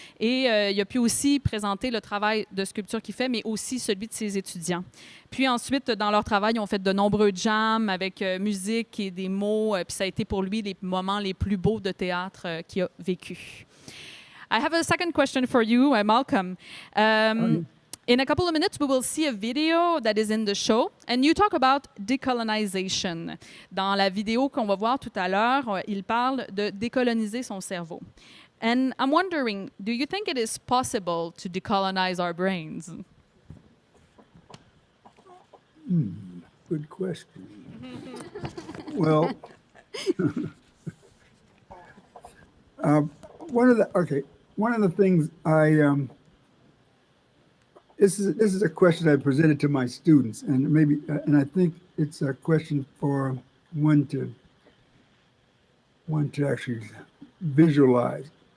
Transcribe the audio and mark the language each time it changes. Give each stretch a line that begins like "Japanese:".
French: Et il a pu aussi présenter le travail de sculpture qu'il fait, mais aussi celui de ses étudiants. Puis ensuite, dans leur travail, ils ont fait de nombreux jams avec musique et des mots. Puis ça a été pour lui les moments les plus beaux de théâtre qu'il a vécu.
English: I have a second question for you, Malcolm. In a couple of minutes, we will see a video that is in the show, and you talk about decolonization.
French: Dans la vidéo qu'on va voir tout à l'heure, il parle de décoloniser son cerveau.
English: And I'm wondering, do you think it is possible to decolonize our brains? Good question. Well, one of the things this is a question I presented to my students, and and I think it's a question for one to actually visualize.